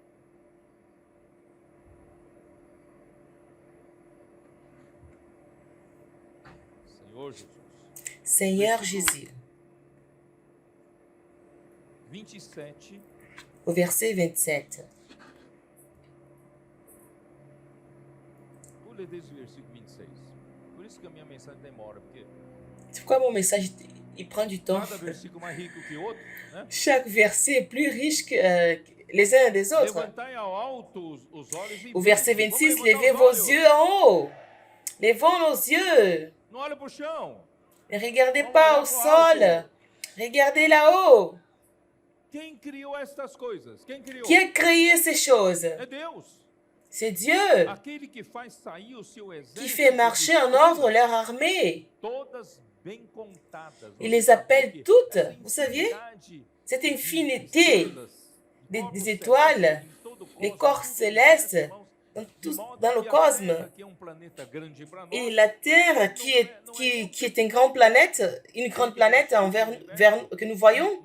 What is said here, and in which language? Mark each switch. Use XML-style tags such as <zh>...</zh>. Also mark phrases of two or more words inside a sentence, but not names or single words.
<fr>Seigneur Jésus. Au verset 27.</fr> <pt>vou ler desde o versículo 26. Por isso que a minha mensagem demora, porque</pt> <fr>C'est pourquoi mon message il prend du temps.</fr> <pt>cada versículo mais rico que o outro, né?</pt> <fr>Chaque verset est plus riche que les uns des autres.</fr> <pt>Levantai ao alto os olhos e</pt> <fr>Au verset</fr> <pt>vede.</pt> <fr>26,</fr> <pt>Vamos levantar</pt> <fr>levez</fr> <pt>os</pt> <fr>vos</fr> <pt>olhos.</pt> <fr>yeux en haut. Levons nos yeux.</fr> <pt>Não olha para o chão.</pt> <fr>Ne regardez</fr> <pt>Vamos</pt> <fr>pas</fr> <pt>olhar</pt> <fr>au</fr> <pt>pro</pt> <fr>sol.</fr> <pt>alto.</pt> <fr>Regardez là-haut.</fr> <pt>Quem criou estas coisas? Quem criou?</pt> <fr>Qui a créé ces choses?</fr> <pt>É Deus.</pt> <fr>C'est Dieu</fr> <pt>Aquele que faz sair o seu exército.</pt> <fr>qui fait marcher en ordre leur armée.</fr> <pt>Todas bem contadas.</pt> <fr>Il les appelle toutes. Vous saviez? Cette infinité des étoiles, les corps célestes, dans le cosmos. Et la Terre qui est une grande planète que nous voyons.</fr>